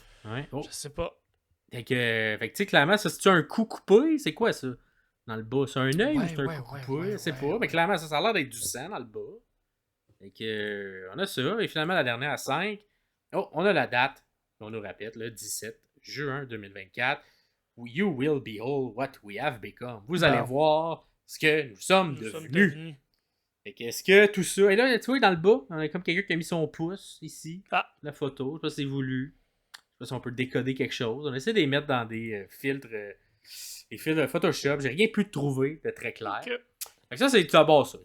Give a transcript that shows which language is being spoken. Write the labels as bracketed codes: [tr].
[fr] Ouais. Je sais pas. Fait que tu sais, clairement, ça, c'est-tu un coup coupé? C'est quoi, ça? Dans le bas, c'est un œil ou c'est un coup coupé? Je sais pas. Mais clairement, ça a l'air d'être du sang dans le bas. Fait que, on a ça. Et finalement, la dernière à 5. Oh, on a la date. On nous répète, le 17 juin 2024. [en] You will behold what we have become. [fr] Vous allez voir ce que nous sommes devenus. Fait que, est-ce que tout ça... Et là, tu vois, dans le bas, on a comme quelqu'un qui a mis son pouce ici. La photo. Je sais pas si c'est voulu. Je sais pas si on peut décoder quelque chose. On essaie de les mettre dans des filtres... des filtres de Photoshop. J'ai rien pu trouver de très clair. Fait que ça, c'est tout d'abord ça.